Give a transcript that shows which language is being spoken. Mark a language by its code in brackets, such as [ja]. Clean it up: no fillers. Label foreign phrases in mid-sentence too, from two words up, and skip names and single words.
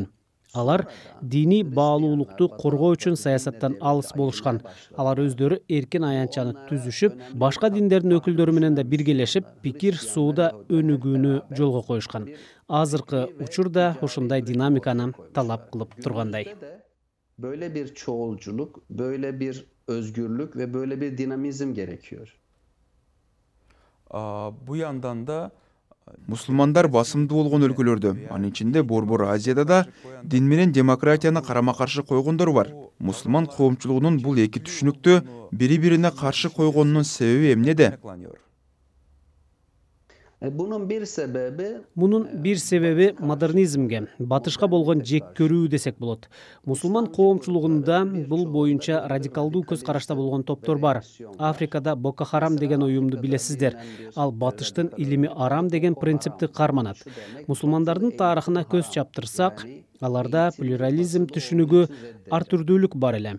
[ky] Алар диний баалуулукту коргоо үчүн саясаттан алыс болушкан. Алар өздөрү эркин аянтчаны түзүшүп, башка диндердин өкүлдөрү менен да биргелешип, пикир сууда өнүгүүнү жолго коюшкан. Азыркы учурда ушундай динамиканы талап кылып тургандай. [tr] Böyle bir çoğulculuk, böyle bir özgürlük ve böyle bir dinamizm gerekiyor. Bu yandan da [ky] мусулмандар басымдуу болгон өлкөлөрдө, анын ичинде Борбор Азияда да дин менен демократияны карама-каршы койгондор бар. Мусулман коомчулугунун бул эки түшүнүктү бири-бирине каршы койгонунун себеби эмнеде? [tr] Bunun bir sebebi [ky] модернизмге, батышка болгон жек көрүү десек болот. Мусулман коомчулугунда бул боюнча радикалдуу көз карашта болгон топтор бар. Африкада Боко Харам деген уюмду билесиздер. Ал батыштын илими арам деген принципти карманат. Мусулмандардын тарыхына көз чаптырсак, аларда плюрализм түшүнүгү ар түрдүүлүк бар эле.